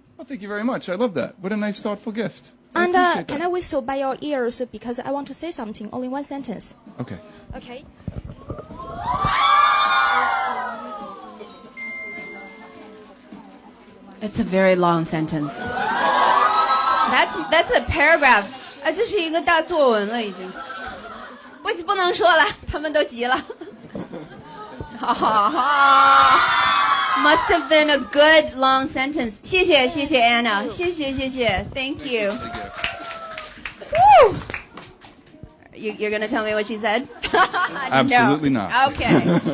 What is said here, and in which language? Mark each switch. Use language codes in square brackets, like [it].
[en] Well, thank you very much. I love that. What a nice, thoughtful gift. And appreciate can that. I whistle by your ears because I want to say something? Only 1 sentence. Okay. Okay. It's a very long sentence. That's a paragraph. [zh] 这是一个大作文了已经。我已经不能说了，他们都急了。 [en] Must have been a good long sentence. [zh] 谢谢 [en] Anna. 谢谢 Thank you. Woo! You're going to tell me what she said? Absolutely No. not. Okay.